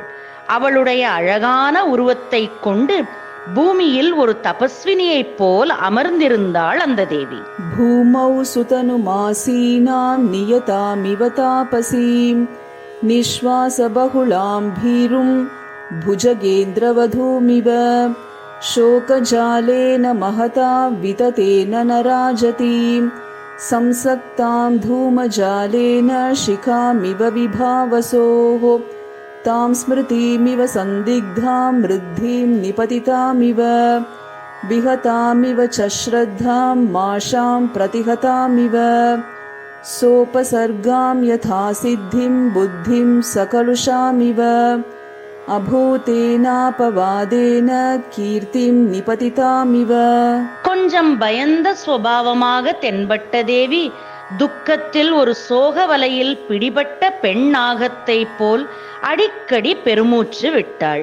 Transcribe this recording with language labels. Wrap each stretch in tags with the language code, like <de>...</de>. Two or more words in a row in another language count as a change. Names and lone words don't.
<ta>அவளுடைய அழகான உருவத்தை கொண்டு பூமியில் ஒரு தபஸ்வினியைப் போல் அமர்ந்திருந்தாள் அந்த தேவி.</ta> <sa>भूमौ सुतनुमासीनां नियतामिव तापसीम् निःश्वासबहुलां भीरुं भुजगेन्द्रवधूमिव शोकजालेन महता विततेन न राजतीं संसक्तां धूमजालेन शिखामिव विभावसोः तां स्मृतिमिव सन्दिग्धां वृद्धिं निपतितामिव विहतामिव च श्रद्धां माशां प्रतिहतामिव सोपसर्गां यथा सिद्धिं बुद्धिं सकलुषामिव अभूतेनापवादेन कीर्तिं निपतितामिव.</sa> <ta>கொஞ்சம் பயந்த சுபாவமாக தென்பட்ட தேவி துக்கத்தில் ஒரு சோக வலையில் பிடிபட்ட பெண்ணாகத்தை போல் அடிக்கடி பெருமூச்சு விட்டாள்.</ta>